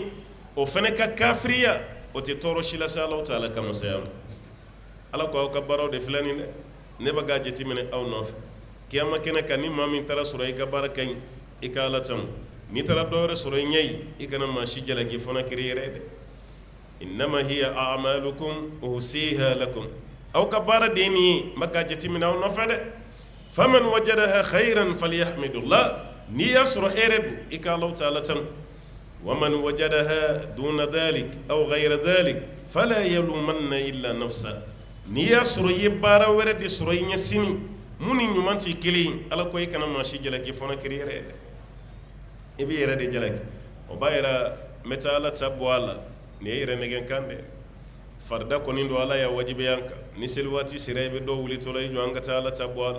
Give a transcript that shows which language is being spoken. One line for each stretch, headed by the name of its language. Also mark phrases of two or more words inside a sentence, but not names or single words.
Bambara: O fana ka kafiriya o tɛ tɔɔrɔ si lase Alahu Taala ka masaya ma. Ala ko aw ka baaraw de filɛ nin dɛ, ne bɛ k'a jateminɛ aw nɔfɛ. Kiyama kɛnɛ kan ni maa min taara sɔrɔ i ka baara ka ɲi, i ka Ala tanu. N'i taara dɔ wɛrɛ sɔrɔ i ɲɛ ye, i kana maa si jalaki fana kiri yɛrɛ ye dɛ.
Arabic: إنما هي أعمالكم أحصيها لكم.
Bambara: Aw ka baara de ye nin ye, n bɛ k'a jateminɛ aw nɔfɛ dɛ.
Arabic: فمن وجدها خيرا فليحمد الله.
Bambara: N'i y'a sɔrɔ hɛrɛ don, i ka Alahu Taala tanu.
Arabic: ومن وجدها دون ذلك أو غير ذلك فلا يلومن إلا نفسه.
Bambara: N'i y'a sɔrɔ i ye baara wɛrɛ de sɔrɔ i ɲɛ sini, mun ni ɲuman tɛ kelen ye, Ala ko i kana maa si jalaki fana kiri yɛrɛ ye dɛ. I b'i yɛrɛ de jalaki. O b'a yira n bɛ taa Ala ta bɔ a la, nin ye yɛrɛ nɛgɛ kan dɛ. Farida kɔni don Ala y'a wajibiya an kan. Ni seli waati sera i bɛ dɔ wuli tɔ la i jɔ an ka taa Ala ta bɔ a la.